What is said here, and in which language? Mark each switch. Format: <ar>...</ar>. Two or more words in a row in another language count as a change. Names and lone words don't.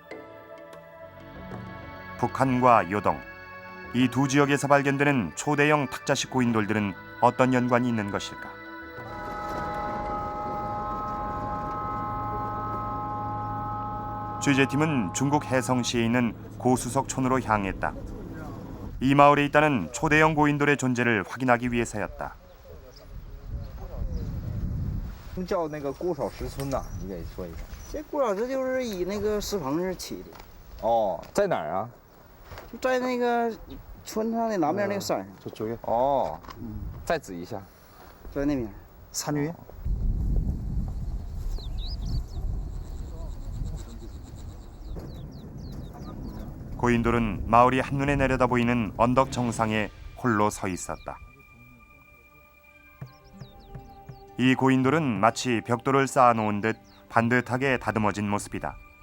<ko>북한과 요동, 이 두 지역에서 발견되는 초대형 탁자식 고인돌들은 어떤 연관이 있는 것일까? 취재팀은 중국 해성시에 있는 고수석촌으로 향했다. 이 마을에 있다는 초대형 고인돌의 존재를 확인하기 위해서였다.</ko> <zh>叫那个姑嫂石村呐，你给说一下。这姑嫂石就是以那个石棚子起的。哦，在哪儿啊？就在那个村上的南面那个山上。저쪽에。哦，再指一下。在那边。山 위에。</zh> <ko>고인돌은 마을이 한눈에 내려다 보이는 언덕 정상에 홀로 서 있었다. 이 고인돌은 마치 벽돌을 쌓아놓은 듯 반듯하게 다듬어진 모습이다.</ko>